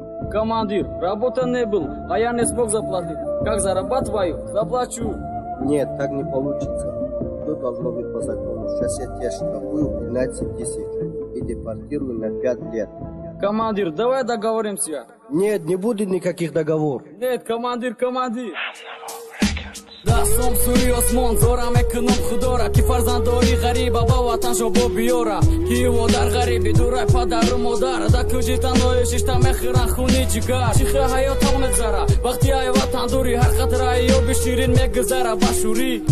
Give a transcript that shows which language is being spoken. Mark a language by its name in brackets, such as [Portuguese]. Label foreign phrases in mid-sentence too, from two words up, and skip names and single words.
[Russian] Командир, работа не был, а я не смог заплатить. Как зарабатываю, заплачу. Нет, так не получится. Всё должно быть по закону. Сейчас я тебя штрафую пятнадцать тысяч и депортирую на пять лет. Командир, давай договоримся. Нет, не будет никаких договоров. Нет, командир, командир. [Tajik] Дастом сӯи осмон, зора мекунам худора, ки фарзанддори ғариба ба ватаншо бо биёра. Ки водар ғариби, дурай падару модар, да кӯҷи танҳои шишта мехӯран хуни ҷигар. Чӣ хел ҳаёт ҳо мегзара, вақти ай ватан дурӣ, ҳар қатраи ёби ширин мегузара ба шӯрӣ.